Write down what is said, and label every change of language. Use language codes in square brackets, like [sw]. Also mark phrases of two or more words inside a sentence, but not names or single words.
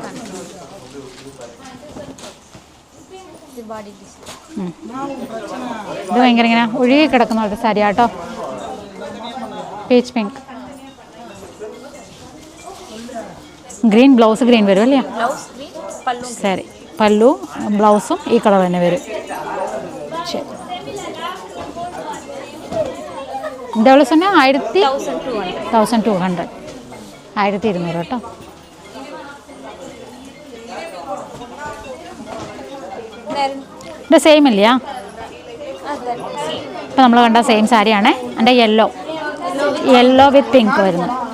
[ml] ഇത് ഭയങ്കര ഇങ്ങനെ ഒഴുകി കിടക്കുന്ന ഒരു സാരി കേട്ടോ. [en] peach pink. green blouse green [ml] വരും അല്ലേ. ശരി, പല്ലു ബ്ലൗസും ഈ കളർ തന്നെ വരും. ശരി, [ta] இந்த எவ்வளோ சொன்னேன்? [ml] 1200, 1200 കേട്ടോ. ഇത് സെയിം ഇല്ലയാ? ഇപ്പം നമ്മൾ കണ്ട സെയിം സാരിയാണേ. എൻ്റെ [en] yellow with pink [ml] വരുന്നു.